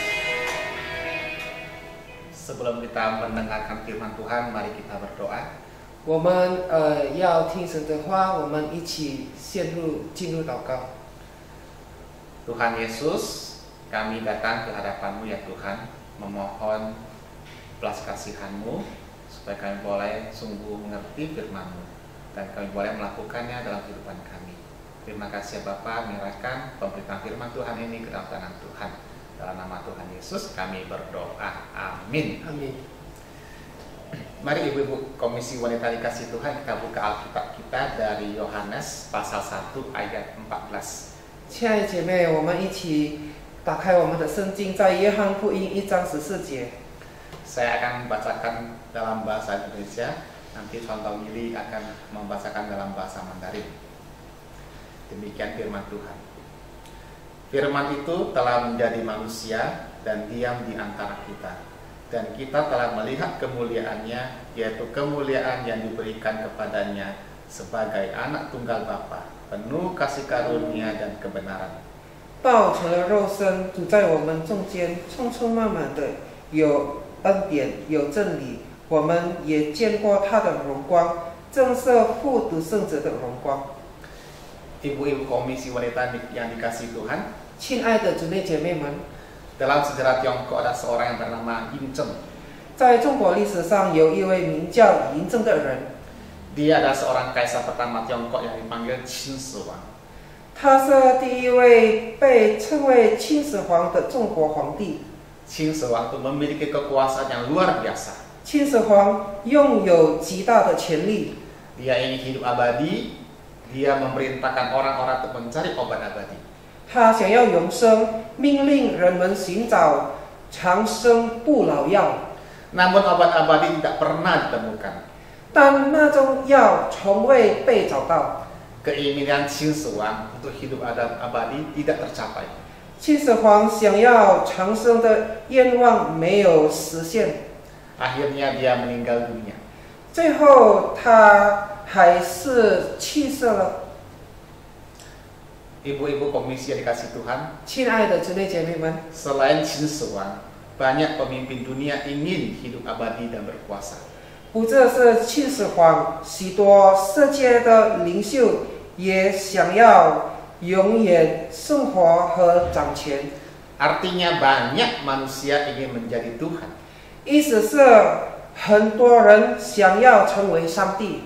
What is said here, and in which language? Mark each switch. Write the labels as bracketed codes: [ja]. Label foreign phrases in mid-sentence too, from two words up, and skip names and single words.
[id] Sebelum kita mendengarkan firman Tuhan, mari kita berdoa. [zh] 我们要听神的话，我们一起进入祷告。 [id] Tuhan Yesus, kami datang ke hadapan-Mu ya Tuhan, memohon belas kasihan-Mu supaya kami boleh sungguh mengerti firman-Mu dan kami boleh melakukannya dalam kehidupan kami. Terima kasih ya Bapa, menyerahkan pemberitaan firman Tuhan ini ke dalam tangan Tuhan. Dalam nama Tuhan Yesus kami berdoa. Amin. Amin. Mari ibu-ibu Komisi Wanita Dikasih Tuhan, kita buka Alkitab kita dari Yohanes pasal 1 ayat 14. [zh] 亲爱的姐妹，我们一起打开我们的圣经，在约翰福音1章14节。 [id] Saya akan membacakan dalam bahasa Indonesia, nanti contoh Mili akan membacakan dalam bahasa Mandarin. Demikian firman Tuhan. Firman itu telah menjadi manusia dan diam di antara kita. Dan kita telah melihat kemuliaannya, yaitu kemuliaan yang diberikan kepadanya sebagai anak tunggal Bapa, penuh kasih karunia dan kebenaran. [zh] 道成了肉身，主在我们中间，充充满满的有恩典，有真理。我们也见过他的荣光，正是父独生子的荣光。 [id] Ibu-ibu Komisi Wanita yang dikasih Tuhan, [zh] 亲爱的姊妹姐妹们， [id] dalam sejarah Tiongkok ada seorang yang bernama Yin Zheng. [zh] 在中国历史上有一位名叫嬴政的人， [id] Dia adalah seorang kaisar pertama Tiongkok yang dipanggil Qin Shi Huang. [zh] 他是第一位被称为秦始皇的中国皇帝。 [id] Qin Shi Huang itu memiliki kekuasaan yang luar biasa. [zh] 秦始皇拥有极大的权力， [id] Dia ingin hidup abadi. Dia memerintahkan orang-orang untuk mencari obat abadi. [zh] 他想要永生，命令人们寻找长生不老药。 [id] Namun obat abadi tidak pernah ditemukan. [zh] 但那种药从未被找到。 [id] Keinginan Qin Shi Huang untuk hidup abadi tidak tercapai. [zh] 秦始皇想要长生的愿望没有实现， [id] Akhirnya dia meninggal dunia. [zh] 最后他还是去世了。 [id] Ibu-ibu Komisi yang dikasih Tuhan, [zh] 亲爱的姊妹姐妹们， [id] selain Qin Shi Huang, banyak pemimpin dunia ingin hidup abadi dan berkuasa. [zh] 不只是秦始皇，许多世界的领袖也想要永远生活和掌权。 [id] Artinya banyak manusia ingin menjadi Tuhan, [zh] 意思是很多人想要成为上帝，